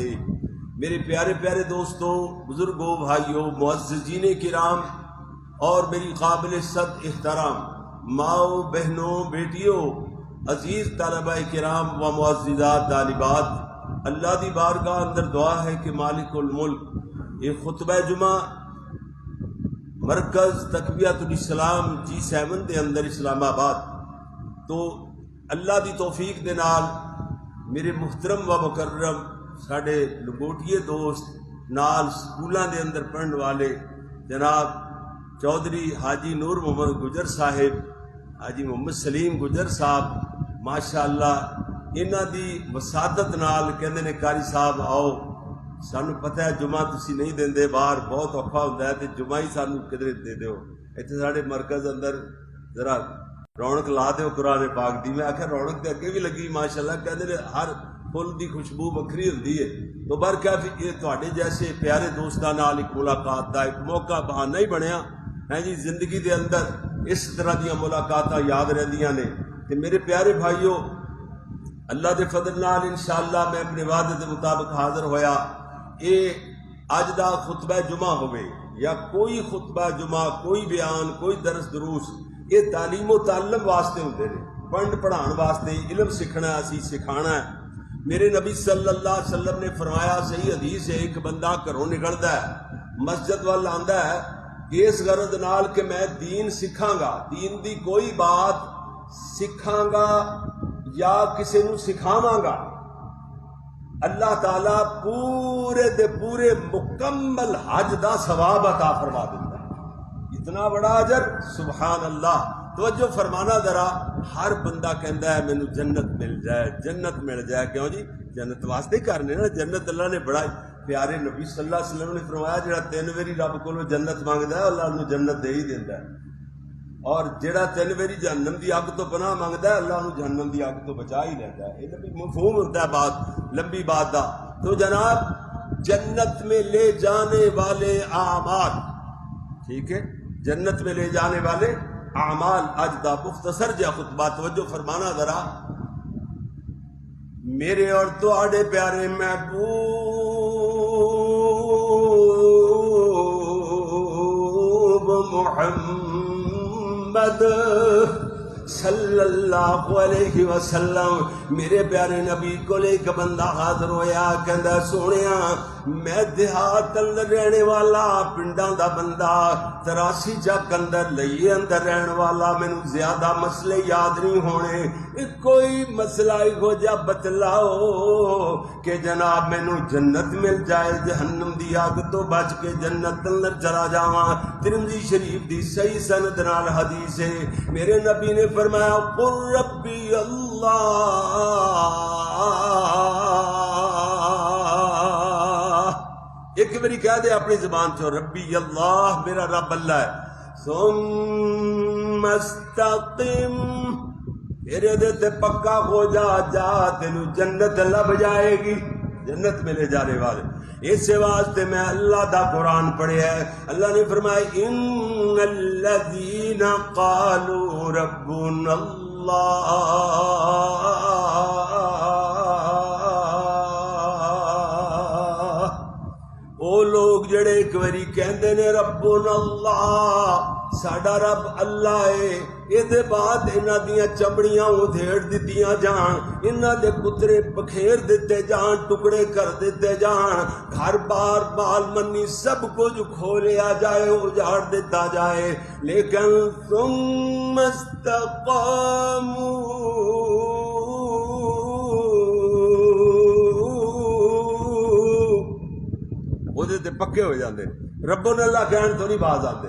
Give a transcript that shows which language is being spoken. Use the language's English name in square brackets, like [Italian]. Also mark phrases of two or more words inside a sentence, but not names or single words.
[Punjabi] میرے پیارے پیارے دوستوں، بزرگوں، بھائیوں، معززین کرام اور میری قابل صد احترام ماؤں، بہنوں، بیٹیوں، عزیز طلبہ کرام و معززات طالبات، اللہ دی بارگاہ اندر دعا ہے کہ [Arabic] مالک الملک [Punjabi] یہ خطبہ جمعہ مرکز تقویت الاسلام G7 دے اندر اسلام آباد تو اللہ دی توفیق دے نال میرے محترم و مکرم ساڈے لنگوٹیے دوست نال سکولاں دے اندر پڑھن والے جناب چودھری حاجی نور محمد گجر صاحب، حاجی محمد سلیم گجر صاحب، ماشاءاللہ انہاں دی وسادت نال کہندے نے قاری صاحب آؤ، سانو پتہ ہے جمعہ تسی نہیں دیندے، باہر بہت اوکھا ہوندا ہے تے جمعہ ہی سانو کدھر دے دیو، ایتھے ساڈے مرکز اندر ذرا رونق لا دیو قرآن پاک دی. میں آخیا رونق تے اگے بھی لگی ماشاءاللہ، کہندے نے ہر پھل دی خوشبو بکھری ہوندی ہے. تو برکہ یہ تواڈے جیسے پیارے دوستاں نال ایک ملاقات دا ایک موقع بہانہ ہی بنیا ہے جی. زندگی دے اندر اس طرح دیاں ملاقاتاں یاد رہندیاں نے. تے میرے پیارے بھائیو، اللہ دے فضل نال انشاءاللہ میں اپنے وعدے دے مطابق حاضر ہویا. اے اج دا خطبہ جمعہ ہوئے یا کوئی خطبہ جمعہ، کوئی بیان، کوئی درس دروس، یہ تعلیم و تعلم واسطے ہوندے نے، پڑھن پڑھان واسطے، علم سیکھنا اسی سکھانا ہے۔ میرے نبی [Arabic] صلی اللہ علیہ وسلم [Punjabi] نے فرمایا، صحیح حدیث ہے، ایک بندہ گھروں نکلدا ہے، مسجد وال آندا ہے اس غرض نال کہ میں دین سکھاں گا، دین دی کوئی بات سکھاں گا یا کسی نو سکھاواں گا، اللہ تعالیٰ پورے دے پورے مکمل حج دا ثواب عطا فرما دیتا ہے۔ اتنا بڑا اجر، [Arabic] سبحان اللہ۔ [Punjabi] توجہ فرمانا ذرا، ہر بندہ کہندا ہے مینوں جنت مل جائے، جنت مل جائے، کیوں جی؟ جنت واسطے کرنے نا، جنت اللہ نے بڑا پیارے نبی [Arabic] صلی اللہ علیہ وسلم [Punjabi] نے فرمایا جڑا 3 واری رب کولوں جنت منگدا ہے اللہ نوں جنت دے ہی دیندا ہے، اور جڑا 3 واری جہنم دی اگ تو پناہ منگدا ہے اللہ نوں جہنم دی اگ تو بچا ہی لیتا ہے۔ [Urdu] یہ بھی مفہوم ہوتا ہے [Punjabi] بات، لمبی بات دا۔ تو جناب [Urdu] جنت میں لے جانے والے اعمال، [Punjabi] ٹھیک ہے، [Urdu] جنت میں لے جانے والے اعمال، [Punjabi] اج دا مختصر جہا خطبہ، توجہ فرمانا ذرا۔ میرے اور تواڈے پیارے محبوب محمد [Arabic] صلی اللہ علیہ وسلم، [Punjabi] میرے پیارے نبی کو ایک بندہ حاضر ہویا، کہندا سونیا میں دیہات اندر رہنے والا، پنڈاں دا بندہ، 83 چک اندر لئیے اندر رہن والا، مینوں زیادہ مسئلے یاد نہیں ہونے، کوئی مسئلہ ہو جا بتلاؤ کہ جناب مینوں جنت مل جائے، جہنم دی آگ تو بچ کے جنت اندر چلا جاواں۔ ترمذی شریف دی صحیح سند نال حدیث ہے، میرے نبی نے فرمایا [Arabic] قل ربی اللہ، [Punjabi] ایک باری کہہ دے اپنی زبان سے، [Arabic] ربی اللہ، [Punjabi] میرا رب اللہ ہے، [Arabic] ثم استقم، [Punjabi] میرے دے تے پکا ہو جا، جا تینوں جنت لب جائے گی، [Urdu] جنت میں لے جانے والے۔ [Punjabi] اس واسطے میں اللہ دا قرآن پڑھیا ہے، اللہ نے فرمایا [Arabic] ان الذین قالوا ربنا اللہ، [Punjabi] او لوگ جڑے ایک واری کہندے نے [Arabic] ربنا اللہ، [Punjabi] ساڈا رب اللہ ہے، یہ بعد انہاں دیاں چمڑیاں ادھیڑ دتیاں جان، انہاں دے کترے بکھیر دیتے جان، ٹکڑے کر دیتے جان، گھر بار بال منی سب کچھ کھولیا جائے، اجاڑ دیتا جائے، لیکن [Arabic] ثم استقاموا، [Punjabi] وہ تے پکے ہو جاندے، [Arabic] ربنا اللہ [Punjabi] کہن تو نہیں باز آتے۔